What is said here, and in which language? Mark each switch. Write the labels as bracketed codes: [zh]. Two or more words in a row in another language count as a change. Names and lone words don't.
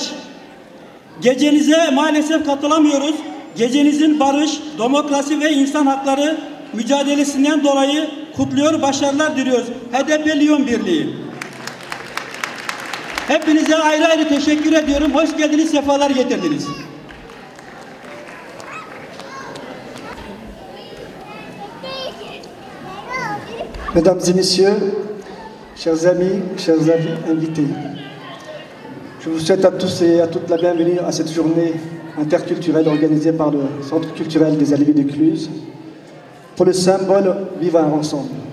[tr] Gecenize maalesef katılamıyoruz. Gecenizin barış, demokrasi ve insan hakları mücadelesinden dolayı kutluyor, başarılar diliyoruz. HDP Lyon Birliği. Hepinize ayrı ayrı teşekkür ediyorum. Hoş geldiniz, sefalar getirdiniz. [fr] Mesdames et messieurs, chers amis, chers invités, je vous souhaite à tous et à toutes la bienvenue à cette journée interculturelle organisée par le Centre culturel des Alevis de Cluses pour le symbole Vivre ensemble.